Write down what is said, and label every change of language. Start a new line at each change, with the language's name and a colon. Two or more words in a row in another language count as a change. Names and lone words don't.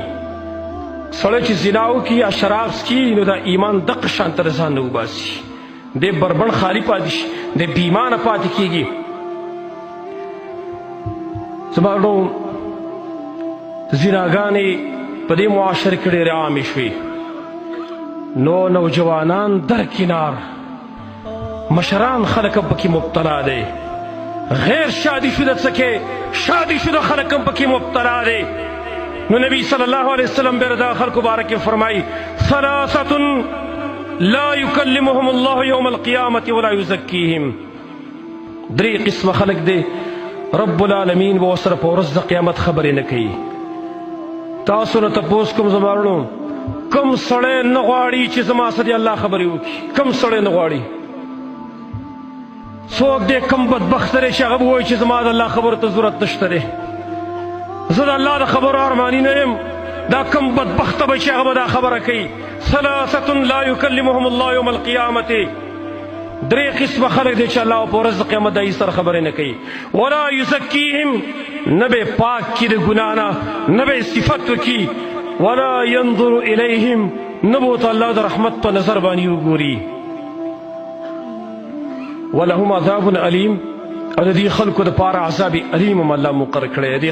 Pashto: سړی چې زنا وکړي یا شراب څکي نو دا ایمان دقه شانته د ځان نه وباسي، دی بربنډ خالي پاتې شي، دی بې ایمانه پاتې کېږي. زما ورونو زناګانې په دې معاشره کې ډېرې عامې شوې، نو نوجوانان درکنار، مشران خلک هم پکې مبتلا دی، غیر شادی شده څکې شادی شده خلک هم پکې مبتلا دی. نو نبی
Arabic: صلی الله علیه وسلم
Pashto: بیا دا خلکو باره کې فرمایي
Arabic: ثلاثة لا یکلمهم الله یوم القیامة ولا یزکیهم.
Pashto: درې قسمه خلک دی
Arabic: رب العالمین
Pashto: به ورسره په ورځ د قیامت خبرې نه کوي. تاسو نه تپوس کوم زما وروڼو، کوم سړی نه غواړي چې زما سره الله خبرې وکړي؟ کوم سړی نه غواړي؟ څوک دی کم بدبخت دی چې هغه به وایي چې زما د الله خبرو ته ضرورت نشته دی، زه د الله د خبرو ارماني نه یم؟ دا کم بدبخته به چې هغه به دا خبره کوي.
Arabic: ثلاثة لا یکلمهم الله یوم القیامة.
Pashto: درې قسمه خلک دی چې الله په ورځ د قیامت د سره خبرې نه کوي.
Arabic: ولا یزکیهم،
Pashto: نه به پاک کړي د ګناه نه، نه به صفت وکړي.
Arabic: ولا ینظر الیهم،
Pashto: نه به ورته الله د رحمت په نظر باندې وګوري.
Arabic: ولهم عذاب علیم،
Pashto: او د دې خلکو دپاره
Arabic: عذاب علیم
Pashto: هم الله مقرر کړی دی.